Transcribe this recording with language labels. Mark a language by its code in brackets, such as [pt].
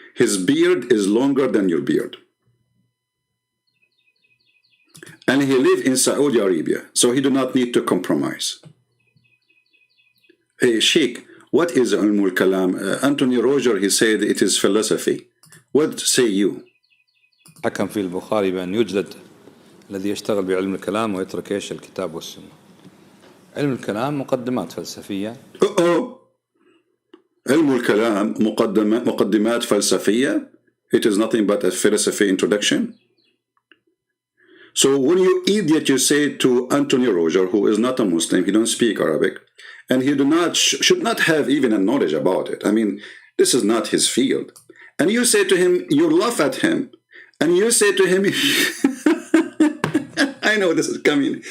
[en] His beard is longer than your beard. And he lives in Saudi Arabia, so he do not need to compromise. Hey, Sheikh, what is ilmul kalam? Anthony Roger, he said it is philosophy. What say you? [ar] حكم في البخاري بأن يجلد الذي يشتغل بعلم الكلام ويترك إيش الكتاب والسنة. علم الكلام مقدمات فلسفية. علم الكلام مقدمات فلسفية. [en] It is nothing but a philosophy introduction. So when you idiot, you say to Anthony Roger, who is not a Muslim, he don't speak Arabic, and he should not have even a knowledge about it. I mean, this is not his field. And you say to him, you laugh at him, and you say to him, I know this is coming.